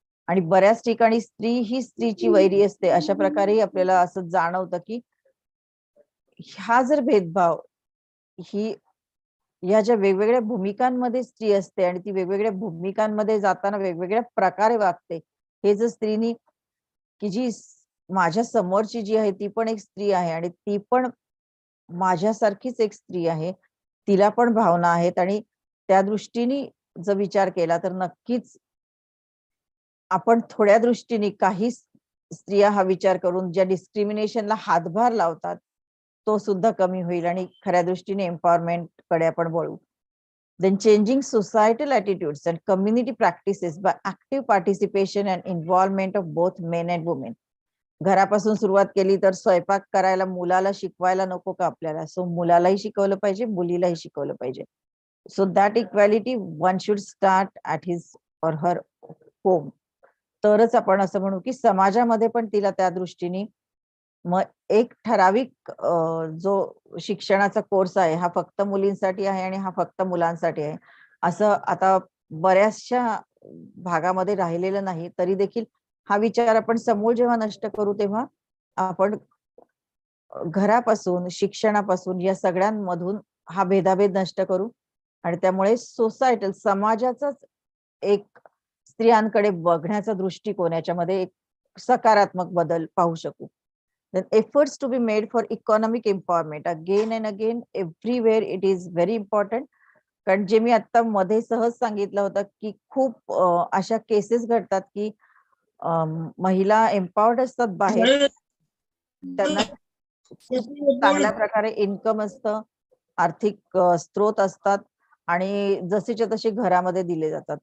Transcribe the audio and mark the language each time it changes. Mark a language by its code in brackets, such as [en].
[mr] आणि बऱ्याच ठिकाणी स्त्री ही स्त्रीची वैरी असते, अशा प्रकारे आपल्याला असं जाणवतं की हा जर भेदभाव, ही या ज्या वेगवेगळ्या भूमिकांमध्ये स्त्री असते आणि ती वेगवेगळ्या भूमिकांमध्ये जाताना वेगवेगळ्या प्रकारे वागते, हे जर स्त्रीनी, की जी माझ्या समोरची जी आहे ती पण एक स्त्री आहे आणि ती पण माझ्यासारखीच एक स्त्री आहे, तिला पण भावना आहेत, आणि त्या दृष्टीने जर विचार केला तर नक्कीच आपण थोड्या दृष्टीने काही स्त्रिया हा विचार करून ज्या डिस्क्रिमिनेशनला हातभार लावतात तो सुद्धा कमी होईल आणि खऱ्या दृष्टीने एम्पॉवरमेंट कडे आपण वळू. [en] Then changing societal attitudes and community practices by active participation and involvement of both men and women. [mr] घरापासून सुरुवात केली तर स्वयंपाक करायला मुलाला शिकवायला नको का आपल्याला? सो मुलालाही शिकवलं पाहिजे, मुलीलाही शिकवलं पाहिजे. [en] So that equality one should start at his और her home. [mr] तरच आपण असं म्हणू की समाजामध्ये पण तिला त्या दृष्टीने मग एक ठराविक जो शिक्षणाचा कोर्स आहे हा फक्त मुलींसाठी आहे आणि हा फक्त मुलांसाठी आहे असं आता बऱ्याचशा भागामध्ये राहिलेलं नाही. तरी देखील हा विचार आपण समूळ जेव्हा नष्ट करू तेव्हा आपण घरापासून, शिक्षणापासून या सगळ्यांमधून हा भेदाभेद नष्ट करू आणि त्यामुळे सोसायटल समाजाचाच एक स्त्रियांकडे बघण्याचा दृष्टिकोन याच्यामध्ये एक सकारात्मक बदल पाहू शकू. [en] Then efforts to be made for economic empowerment again and again everywhere it is very important. [mr] कारण जे मी आता मध्ये सहज सांगितलं होतं की खूप अशा केसेस घडतात की महिला एम्पॉवर्ड असतात बाहेर, त्यांना खूप चांगल्या प्रकारे इन्कम असतं, आर्थिक स्रोत असतात आणि जसेच्या तसे घरामध्ये दिले जातात.